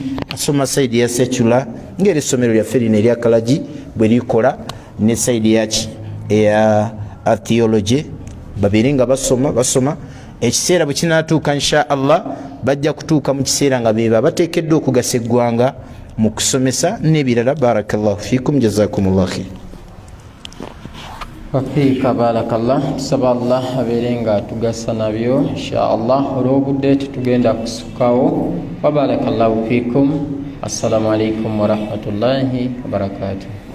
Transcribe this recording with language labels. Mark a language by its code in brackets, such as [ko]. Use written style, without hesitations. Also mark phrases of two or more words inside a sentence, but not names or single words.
[lg] Asoma saidi ya secular ng'era essomero lyaffe lino erya Kalaji bwe likola, ne saidi yaki eya theology babeere nga basoma. Ekiseera bwe kinaatuuka [ar] إن شاء الله [lg] bajja kutuuka mu kiseera nga beba bateekeddwa okugasa eggwanga mu kusomesa n'ebirala. [ar] بارك الله فيكم، جزاكم الله خير. وفيك بارك الله. [lg] tusaba allah abeere nga tugasa nabyo inshaallah. olw'obudde tetugenda kusukawo. [ar] وبارك الله فيكم. السلام عليكم ورحمة الله وبركاته.